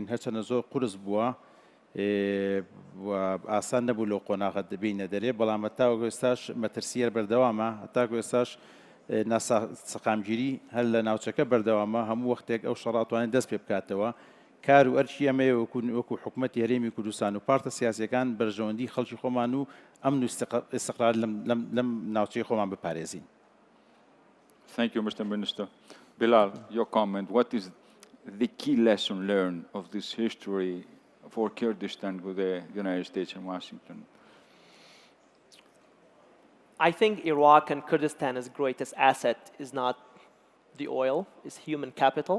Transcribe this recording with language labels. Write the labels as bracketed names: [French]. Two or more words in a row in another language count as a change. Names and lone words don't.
[Central Kurdish] هەرچەندە زۆر قورس بووە و ئاسان نەبوو لەو قۆناغە دەبینە دەرێ، بەڵام هەتاکو ئێستاش مەترسیەر بەردەوامە، هەتاکو ئێستاش سەقامگیری هەر لە ناوچەکە بەردەوامە. هەموو وەختێک ئەو شەڕاتوانێت دەست پێ بکاتەوە. کار و ئەرچی ئەمەیە وەکو حکوومەتی هەرێمی کوردستان و پارتە سیاسیەکان بەرژەوەندی خەڵکی خۆمان و ئەمن و ئیستیقرار لەم ناوچەی خۆمان بپارێزین. [English] Thank you, Mr. Minister. Bilal, your comment. What is the key lesson learned of this history for Kurdistan with the United States and Washington? I think Iraq and Kurdistan's greatest asset is not the oil, it's human capital.